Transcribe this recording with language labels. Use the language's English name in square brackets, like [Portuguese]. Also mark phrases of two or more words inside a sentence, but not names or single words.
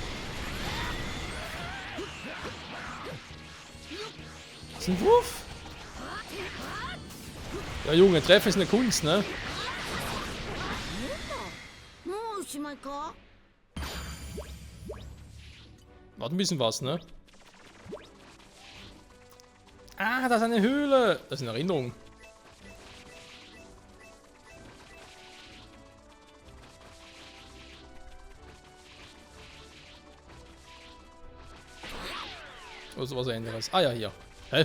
[German] Das ist ein Wurf. Ja, Junge, Treffen ist eine Kunst, ne? [Japanese] もうおしまいか。 [German] Warte ein bisschen was, ne? Ah, da ist eine Höhle. Das ist eine Erinnerung. Oder sowas anderes. Ah ja, hier. Hä?